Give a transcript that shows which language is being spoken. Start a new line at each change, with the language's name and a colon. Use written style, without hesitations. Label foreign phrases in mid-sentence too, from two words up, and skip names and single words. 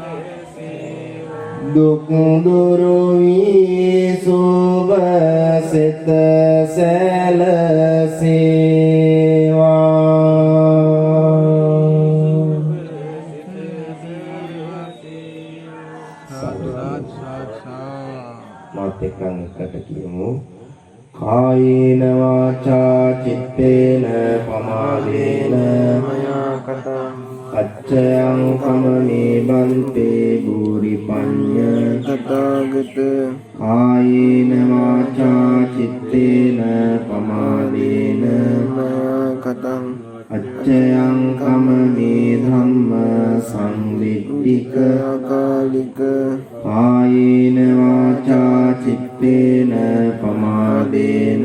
Sinhala: දුක් දුරු වී සුභ සිත මාත් එක්කන් එකට කියමු.
Pali: කායේන වාචා චිත්තේන පමාදේන මයා කතං අච්චයං කමනේ බන්තේ භූරි පඤ්ඤ තථාගත කායේන වාචා චිත්තේන පමාදේන මයා කතං අච්චයං කමනේ ධම්ම සංවිද්ධික අකාලික කායේන වාචා චිත්තේන පමාදේන